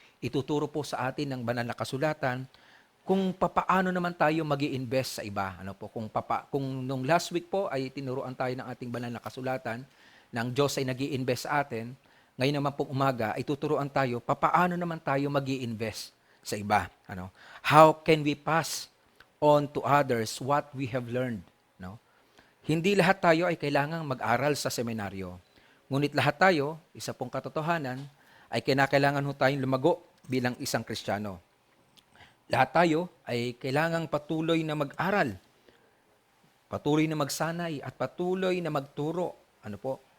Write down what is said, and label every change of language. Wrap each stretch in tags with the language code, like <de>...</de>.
<tl>Ituturo po sa atin ng banal na kasulatan kung papaano naman tayo mag-i-invest sa iba. Ano po? Kung nung last week po ay tinuruan tayo ng ating banal na kasulatan na ang Diyos ay nag-i-invest sa atin, ngayon naman pong umaga ay tuturuan tayo papaano naman tayo mag-i-invest sa iba. Ano?</tl> <en>How can we pass on to others what we have learned? No?</en> <tl>Hindi lahat tayo ay kailangang mag-aral sa seminaryo. Ngunit lahat tayo, isa pong katotohanan, ay kinakailangan ho tayong lumago bilang isang Kristiyano. Lahat tayo ay kailangang patuloy na mag-aral, patuloy na magsanay, at patuloy na magturo. Ano po?</tl>